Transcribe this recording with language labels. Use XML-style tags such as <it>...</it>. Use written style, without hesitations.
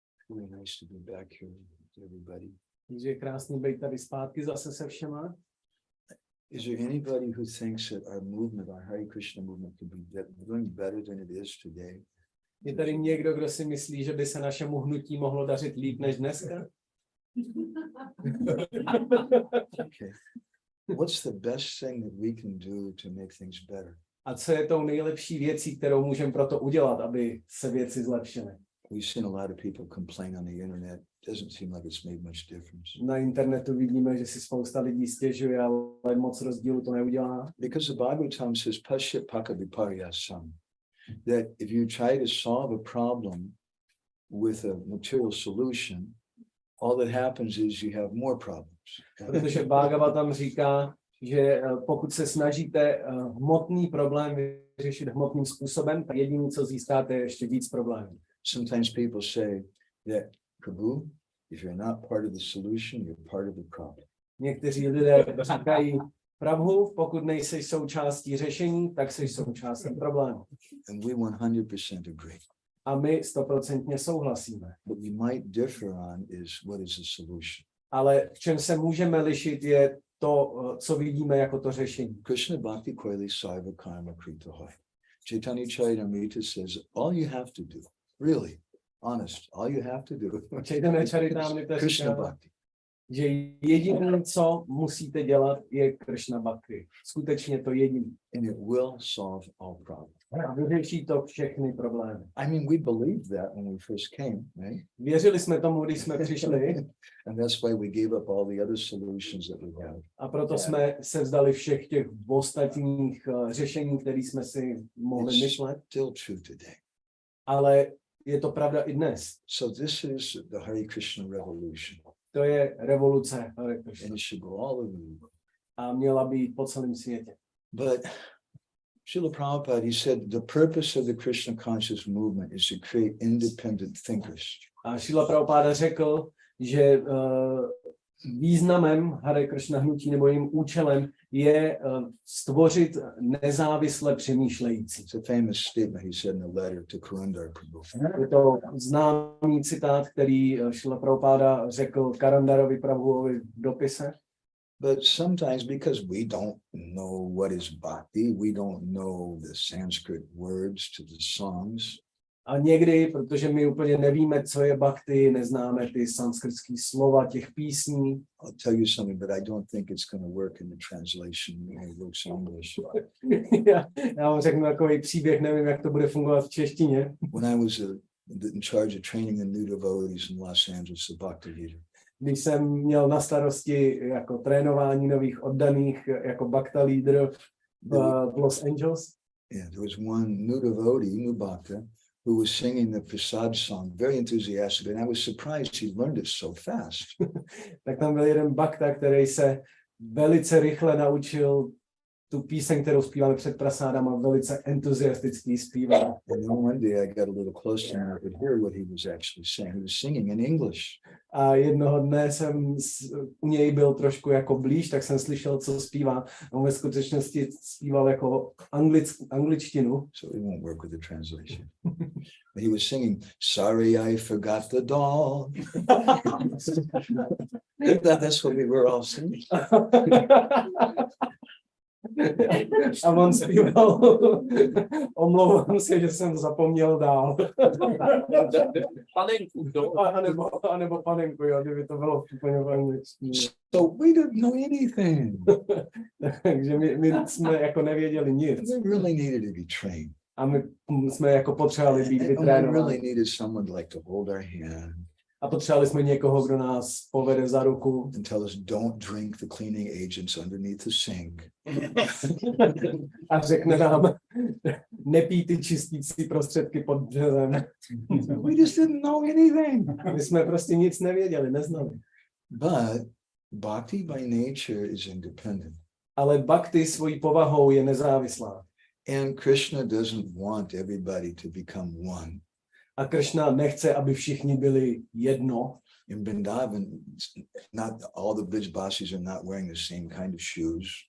<en>Really nice to be back here with everybody.</en> <cs>Je krásný být tady zpátky zase se všema.</cs> <en>Is there anybody who thinks that our movement, our Hare Krishna movement, could be doing better than it is today?</en> <cs>Je tady někdo, kdo si myslí, že by se našemu hnutí mohlo dařit líp než dneska?</cs> <en>Okay. What's the best thing that we can do to make things better?</en> <cs>A co je tou nejlepší věcí, kterou můžeme proto udělat, aby se věci zlepšily?</cs> <en>We've seen a lot of people complain on the internet. Doesn't seem like it's made much difference.</en> <cs>Na internetu vidíme, že si spousta lidí stěžuje, ale moc rozdílu to neudělá.</cs> <en>Because the Bhagavatam says,</en> <sa>Pasya Paka Viparyasam,</sa> <en>that if you try to solve a problem with a material solution, all that happens is you have more problems.</en> <cs>Protože Bhagavatam říká, že pokud se snažíte hmotný problém vyřešit hmotným způsobem, tak jediné, co získáte, je ještě víc problémů.</cs> <en>Sometimes people say that, Prabhu, if you're not part of the solution, you're part of the problem.</en> <cs>Někteří lidé říkají, Prabhu, pokud nejsi součástí řešení, tak jsi součástí problému.</cs> <en>And we 100% agree.</en> <cs>A my 100% souhlasíme.</cs> <en>What we might differ on is what is the solution.</en> <cs>Ale v čem se můžeme lišit je to, co vidíme jako to řešení.</cs> <bn>Krishna Bhakti Koili Saiva Karma Krita Hoy.</bn> <en>Chaitanya Charitamrita says, all you have to do, really, honest, all you have to do,</en> <cs>Chaitanya Charitamrita Krishna říká, Bhakti. že jediné, co musíte dělat, je Krishna Bhakti. Skutečně to jediné.</cs> <en>And it will solve all problems.</en> <cs>A vyřeší to všechny problémy.</cs> <en>I mean, we believed that when we first came, right?</en> <cs>Věřili jsme tomu, když jsme přišli.</cs> <en>And that's why we gave up all the other solutions that we have.</en> <cs>A proto jsme se vzdali všech těch ostatních řešení, které jsme si mohli myslet.</cs> <en>Still true today.</en> <cs>Ale je to pravda i dnes.</cs> <en>So this is the Hare Krishna revolution.</en> <cs>To je revoluce Hare Krishna.</cs> <en>And it should go all over the world.</en> <cs>A měla být po celém světě.</cs> <en>But Srila Prabhupada, he said, the purpose of the Krishna conscious movement is to create independent thinkers.</en> <cs>A Srila Prabhupada řekl, že významem Hare Krishna hnutí nebo jejím účelem je stvořit nezávisle přemýšlející.</cs> <en>It's a famous statement he said in a letter to Kurandar Prabhu.</en> <cs>Je to známý citát, který Srila Prabhupada řekl Karandarovi Prabhuovi v dopise.</cs> <en>But sometimes because we don't know what is bhakti, we don't know the Sanskrit words to the songs.</en> <cs>A někdy, protože my úplně nevíme, co je bhakti, neznáme ty sanskritské slova těch písní.</cs> <en>I'll tell you something, but I don't think it's going to work in the translation when it looks English.</en> <cs>Já vám řeknu takový příběh, nevím, jak to bude fungovat v češtině.</cs> <en>When I was in charge of training the new devotees in Los Angeles, the Bhaktivinode,</en> <cs>Když jsem měl na starosti jako trénování nových oddaných jako bhakta lídr v Los Angeles.</cs> <en>Yeah, there was one new devotee, new bhakta, who was singing the Prasad song very enthusiastically, and I was surprised he learned it so fast.</en> <cs>Tak tam byl jeden bhakta, který se velice rychle naučil tu píseň, kterou zpíváme před prasádama, velice entuziasticky zpíval.</cs> <en>And then one day I got a little closer and I could hear what he was actually saying. He was singing in English.</en> <cs>A jednoho dne jsem u něj byl trošku jako blíž, tak jsem slyšel, co zpívá. On ve skutečnosti zpíval jako angličtinu.</cs> <en>So it won't work with the translation. But he was singing, "Sorry I forgot the doll." That's what we were all singing.</en> <cs>A on zpíval, omlouvám se, že jsem zapomněl dál. Panenku, A nebo panenku, jo, kdyby to bylo úplně v angličtině.</cs> <en>So we didn't know anything.</en> <cs>Takže my jsme jako nevěděli nic.</cs> <en>We really needed to be trained.</en> <cs>A my jsme jako potřebovali být</cs> <en>And we</en> <cs>vytrénováni.</cs> <en>really needed someone like to hold our hand.</en> <cs>A potřebovali jsme někoho, kdo nás povede za ruku.</cs> <en>And tell us don't drink the cleaning agents underneath the sink.</en> <cs>A řekne nám, nepij ty čistící prostředky pod březem.</cs> <en>We just didn't know anything.</en> <cs>My jsme prostě nic nevěděli, neznali.</cs> <en>But bhakti by nature is independent.</en> <cs>Ale bhakti svojí povahou je nezávislá.</cs> <en>And Krishna doesn't want everybody to become one.</en> <cs>A Krishna nechce, aby všichni byli jedno.</cs> <en>In Vrindavan, not all the Brijbasis are not wearing the same kind of shoes.</en>